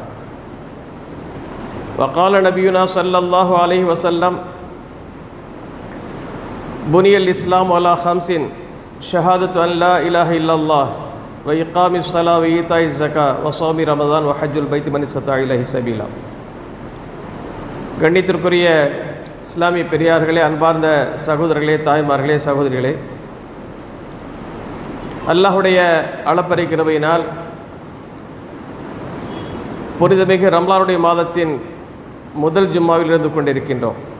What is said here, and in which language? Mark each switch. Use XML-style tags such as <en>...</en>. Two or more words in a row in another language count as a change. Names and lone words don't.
<ar>وقال نبينا صلى الله عليه وسلم بني الإسلام على خمس: شهادة أن لا إله إلا الله وإقام الصلاة وإيتاء الزكاة وصوم رمضان وحج البيت من استطاع إليه سبيلا.</ar> <ta>கண்ணியத்திற்குரிய இஸ்லாமிய பெரியார்களே, அன்பார்ந்த சகோதரர்களே, தாய்மார்களே, சகோதரிகளே, அல்லாஹுடைய அளப்பறை கிருபையினால் புனிதமிகு ரம்லானுடைய மாதத்தின் முதல் ஜும்மாவில் இருந்து கொண்டிருக்கின்றோம்.</ta>